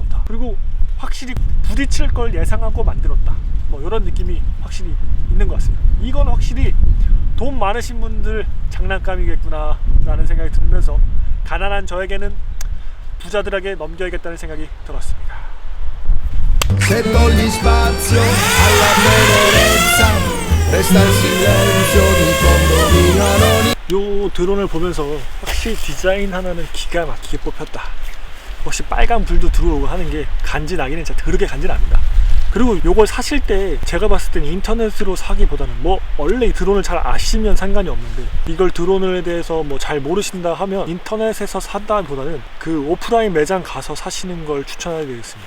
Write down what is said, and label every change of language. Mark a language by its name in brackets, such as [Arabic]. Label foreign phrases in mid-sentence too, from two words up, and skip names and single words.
[Korean] 그리고 확실히 부딪힐 걸 예상하고 만들었다. 뭐 이런 느낌이 확실히 있는 것 같습니다. 이건 확실히 돈 많으신 분들 장난감이겠구나 라는 생각이 들면서 가난한 저에게는 부자들에게 넘겨야겠다는 생각이 들었습니다. [Italian] Se togli spazio alla tenerezza, resta il silenzio di un condominio anonimo. [Korean] 요 드론을 보면서 확실히 디자인 하나는 기가 막히게 뽑혔다. 역시 빨간 불도 들어오고 하는 게 간지나기는 진짜 더럽게 간지납니다. 그리고 요걸 사실 때 제가 봤을 때는 인터넷으로 사기보다는 뭐 원래 이 드론을 잘 아시면 상관이 없는데 이걸 드론에 대해서 뭐 잘 모르신다 하면 인터넷에서 산다보다는 그 오프라인 매장 가서 사시는 걸 추천해드리겠습니다.